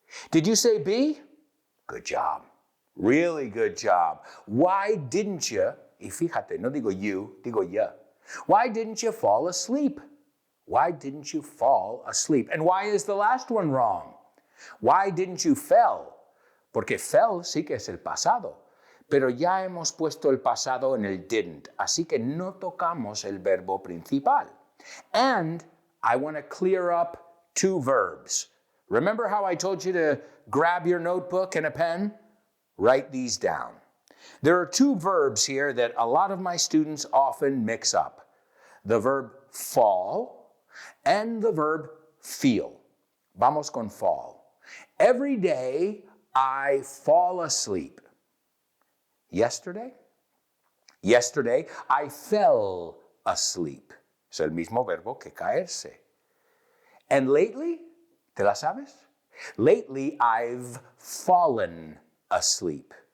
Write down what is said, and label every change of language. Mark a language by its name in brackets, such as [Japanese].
[English] Did you say B? Good job. Really good job. Why didn't you, [Spanish] y fíjate, no digo you, digo ya. [English] Why didn't you fall asleep? Why didn't you fall asleep? And why is the last one wrong? Why didn't you fell? [Spanish] Porque fell sí que es el pasado. Pero ya hemos puesto el pasado en el didn't, así que no tocamos el verbo principal. [English] And I want to clear up two verbs. Remember how I told you to grab your notebook and a pen? Write these down. There are two verbs here that a lot of my students often mix up. The verb fall and the verb feel. [Spanish] Vamos con [English] fall. Every day I fall asleep. Yesterday I fell asleep. [Spanish] Es el mismo verbo que caerse. [English] And lately, [Spanish] ¿te la sabes? [English] Lately, I've fallen asleep.